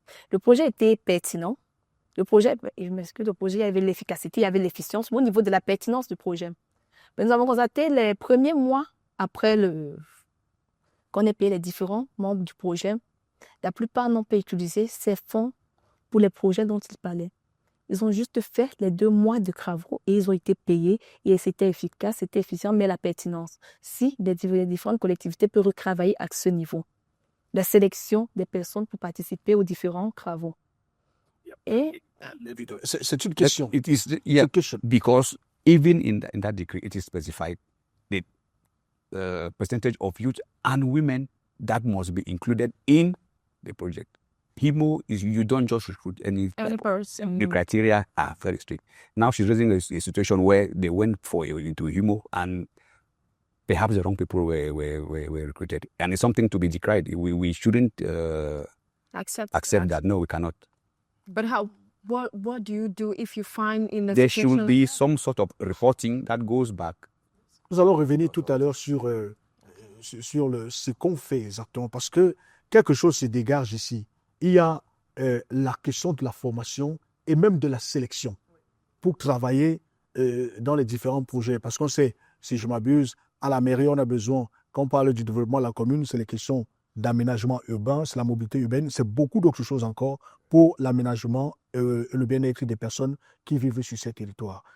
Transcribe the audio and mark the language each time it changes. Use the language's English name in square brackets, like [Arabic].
[French] Le projet était pertinent. Le projet, je m'excuse, le projet, il y avait l'efficacité, il y avait l'efficience. Mais au niveau de la pertinence du projet, mais nous avons constaté les premiers mois après qu'on ait payé les différents membres du projet, la plupart n'ont pas utilisé ces fonds pour les projets dont ils parlaient. Ils ont juste fait les 2 mois de travaux et ils ont été payés et c'était efficace, c'était efficient, mais la pertinence, si les différentes collectivités peuvent retravailler à ce niveau, la sélection des personnes pour participer aux différents travaux. Et c'est une question. [English] It is, yeah, because even in that decree, it is specified the percentage of youth and women that must be included in the project. HIMO is, you don't just recruit any person. The criteria are very strict. Now she's raising a situation where they went into HIMO and perhaps the wrong people were recruited. And it's something to be decried. We shouldn't accept that. No, we cannot. But what do you do if you find in a There situation... should be some sort of reporting that goes back. [French] Nous allons revenir tout à l'heure sur ce qu'on fait exactement, parce que quelque chose se dégage ici. Il y a la question de la formation et même de la sélection pour travailler dans les différents projets. Parce qu'on sait, si je m'abuse, à la mairie, on a besoin, quand on parle du développement de la commune, c'est les questions d'aménagement urbain, c'est la mobilité urbaine, c'est beaucoup d'autres choses encore pour l'aménagement et le bien-être des personnes qui vivent sur ces territoires.